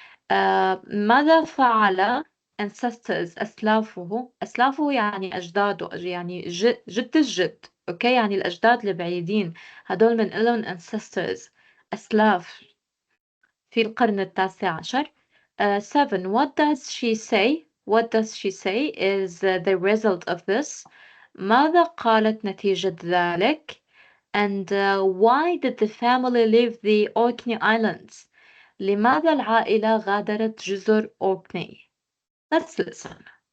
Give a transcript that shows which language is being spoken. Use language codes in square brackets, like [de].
[ar] ماذا فعل ancestors أسلافه يعني أجداده يعني جد الجد. أوكي, يعني الأجداد البعيدين هدول من لهم ancestors أسلاف في القرن ال19. [en] 7. What does she say? What does she say is the result of this. [ar] ماذا قالت نتيجة ذلك? [en] And why did the family leave the Orkney Islands? [ar] لماذا العائلة غادرت جزر أوركني؟ [en] Let's listen.